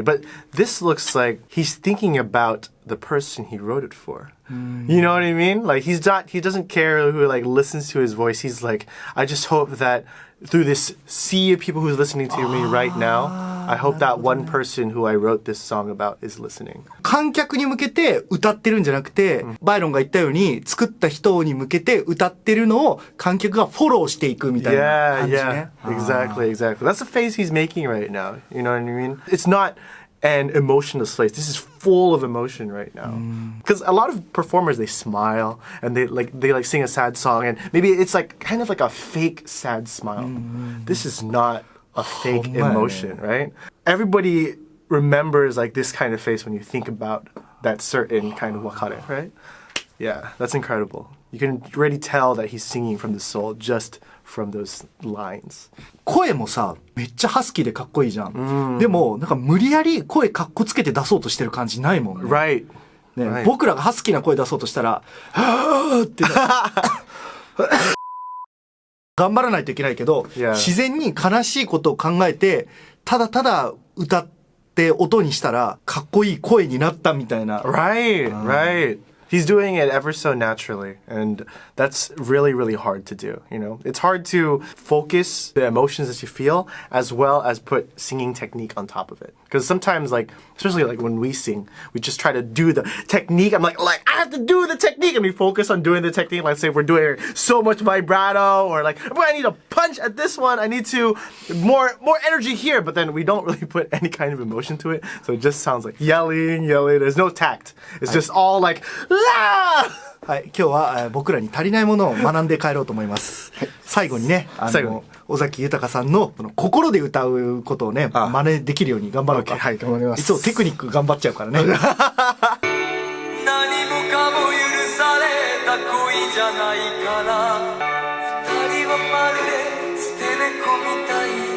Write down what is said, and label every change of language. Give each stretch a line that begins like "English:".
English: But this looks like he's thinking about the person he wrote it for. You know what I mean? Like he doesn't care who like listens to his voice. He's like, I just hope that through this sea of people who's listening to me right now, I hope that one person who I wrote this song about is listening.
Japanese: 観客に向けて歌ってるんじゃなくて、バイロンが言ったように作った人に向けて歌ってるのを観客がフォローしていくみたいな感じね。
English: Exactly. That's the face he's making right now. You know what I mean? It's not an emotionless face. This is full of emotion right now. Because a lot of performers, they smile and they sing a sad song, and maybe it's like kind of like a fake sad smile. This is not a fake emotion, right? Everybody remembers like this kind of face when you think about that certain kind of wakare, right? Yeah, that's incredible. You can already tell that he's singing from the soul just from those lines.
Japanese: 声もさ、めっちゃハスキーでかっこいいじゃん。でも、なんか無理やり声かっこつけて出そうとしてる感じないもんね。
English: Right.
Japanese: ね、
English: right.
Japanese: 僕らがハスキーな声出そうとしたら、はぁーって頑張らないといけないけど、自然に悲しいことを考えて、ただただ歌って音にしたら、かっこいい声になったみたいな。
English: Right, right. He's doing it ever so naturally, and that's really, really hard to do, you know? It's hard to focus the emotions that you feel as well as put singing technique on top of it. Because sometimes, like, especially like when we sing, we just try to do the technique. I'm like, I have to do the technique, and we focus on doing the technique. Let's say we're doing so much vibrato, or like, I need a punch at this one. I need to more energy here, but then we don't really put any kind of emotion to it. So it just sounds like yelling. There's no tact. It's just all like,
Japanese: はい、今日は僕らに足りないものを学んで帰ろうと思います。最後にね、尾崎豊さんの心で歌うことをね、真似できるように頑張ろうか。はい、頑張ります。いつもテクニック頑張っちゃうからね。何もかも許された恋じゃないから、二人はまるで捨て猫みたい。